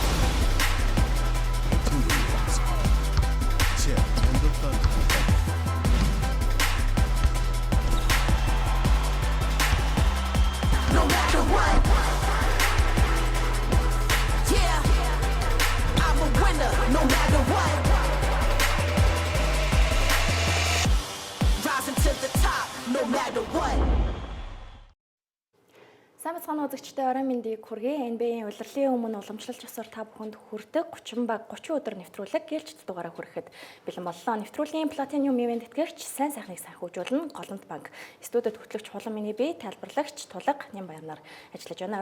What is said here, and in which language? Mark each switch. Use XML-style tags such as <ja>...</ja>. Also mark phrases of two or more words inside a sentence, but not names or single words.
<en>No matter what. Yeah. I'm a winner, no matter what. Rising to the top, no matter what.</en> <mn>Сайн бацхан үзэгчдээ орой мэндийг хүргэе. NBA-ийн улирлын өмнө уламжлалт ёсоор та бүхэнд хүрдэг 30 баг 30 өдөр нэвтрүүлэг гэлж дугаараа хүрэхэд бэлэн боллоо. Нэвтрүүлгийн</mn> <en>Platinum Event</en> <mn>тэтгэгч сайн сайхныг санхүүжүүлнэ Голомт банк. Студид хөтлөгч Хулан миний бие тайлбарлагч Тулга Нямбаярнаар ажиллаж байна.</mn>